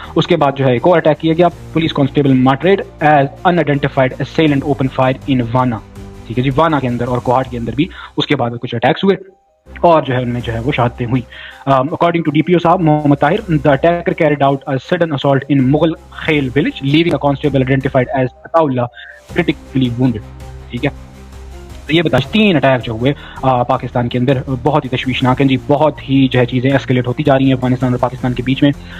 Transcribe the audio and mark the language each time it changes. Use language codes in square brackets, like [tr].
[ur] اس کے بعد جو ہے ایک اور اٹیک کیا گیا. Police constable مارٹریڈ as [en] unidentified assailant open fire in [ur] وانا، ٹھیک ہے جی. وانا کے اندر اور کوہاٹ کے اندر بھی اس کے بعد کچھ اٹیکس ہوئے اور جو ہے ان میں جو ہے وہ شہادتیں ہوئی. [en] according to D P O صاحب Muhammad Tahir, the attacker carried out a sudden assault in Mughal Khail village leaving a constable identified as Ataullah critically wounded، [ur] ٹھیک ہے. تو یہ بتا 3 اٹیک جو ہوئے پاکستان کے اندر بہت ہی تشویشناک ہیں جی. بہت ہی جو ہے چیزیں اسکلیٹ ہوتی جا رہی ہیں افغانستان اور پاکستان کے بیچ میں.